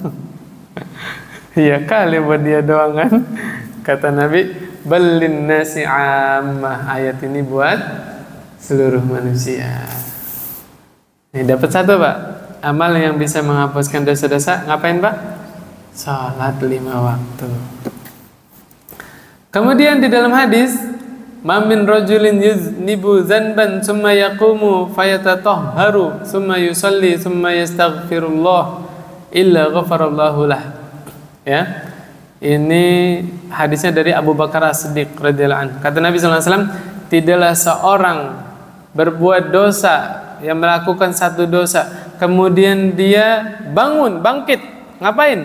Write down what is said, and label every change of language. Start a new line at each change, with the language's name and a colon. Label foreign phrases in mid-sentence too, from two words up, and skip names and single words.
Indonesian: Iya kali buat dia doang kan. Kata Nabi,
Arabic: بل للناس عامة,
Indonesian: ayat ini buat seluruh manusia. Ini dapat satu Pak, amal yang bisa menghapuskan dosa-dosa. Ngapain Pak? Salat 5 waktu. Kemudian di dalam hadis,
Arabic: ما من رجل يذنب ذنبا ثم يقوم فيتطهر ثم يصلي ثم يستغفر الله إلا غفر الله له.
Indonesian: Ya. Ini hadisnya dari Abu Bakar As-Siddiq
Arabic: رضي الله عنه.
Indonesian: Kata Nabi
Arabic: صلى الله عليه وسلم,
Indonesian: tidaklah seorang berbuat dosa, yang melakukan satu dosa, kemudian dia bangkit, ngapain?